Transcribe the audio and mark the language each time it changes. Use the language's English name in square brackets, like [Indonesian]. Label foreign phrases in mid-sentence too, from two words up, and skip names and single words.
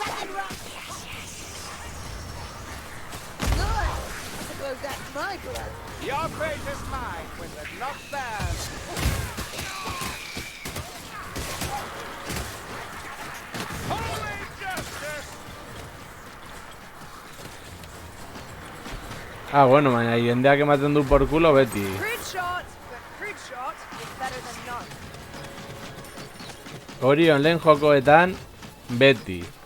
[English] Assassin rock. Good. I suppose that's my blood. Your fate is mine when the not theirs. Holy justice! [Basque] Ah, bueno, baina jendeak ematen du [Spanish] por culo [Basque] beti. [English] Crude shot, but crude shot is better than none. [Basque] Hori online jokoetan beti.